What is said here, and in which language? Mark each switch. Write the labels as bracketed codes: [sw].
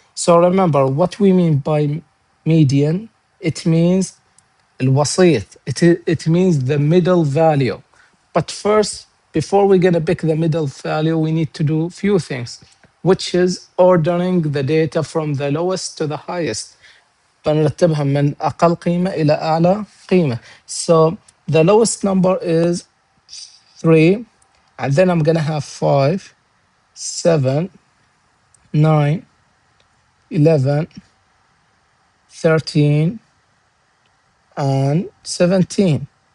[en] So remember what we mean by median. It means الوسيط. It means the middle value. But first, before we're gonna pick the middle value, we need to do few things. which is ordering the data from the lowest to the highest. [ar] بنرتبها من أقل قيمة إلى أعلى قيمة. [en] So the lowest number is 3, and then I'm gonna have 5, 7, 9, 11, 13, and 17.